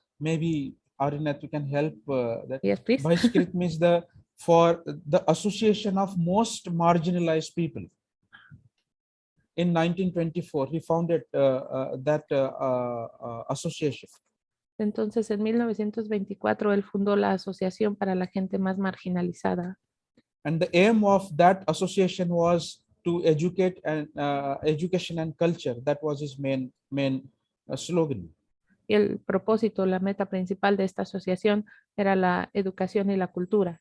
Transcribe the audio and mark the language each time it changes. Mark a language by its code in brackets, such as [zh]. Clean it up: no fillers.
[en] Maybe Arinath, you can help that. Yes, please. Bahishkrit means for the association of most marginalized people. In 1924, he founded that association. [es] Entonces, en 1924, él fundó la Asociación para la Gente Más Marginalizada. [en] And the aim of that association was to educate and education and culture. That was his main slogan. [es] Y el propósito, la meta principal de esta asociación era la educación y la cultura.